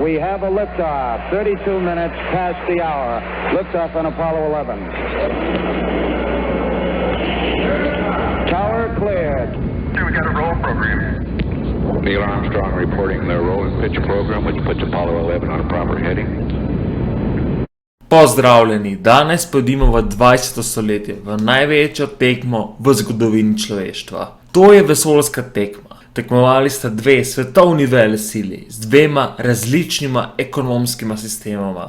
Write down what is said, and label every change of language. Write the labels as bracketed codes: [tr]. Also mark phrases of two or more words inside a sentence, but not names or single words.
[en] We have a liftoff. 32 minutes past the hour. Liftoff on Apollo 11. Tower cleared. Okay, we got a roll program. Neil Armstrong reporting the roll and pitch program, which puts Apollo 11 on a proper heading. [sl] Pozdravljeni, danes pojdimo v 20. stoletje, v največjo tekmo v zgodovini človeštva. To je vesoljska tekma. Tekmovali sta dve svetovni velesili z dvema različnima ekonomskima sistemoma.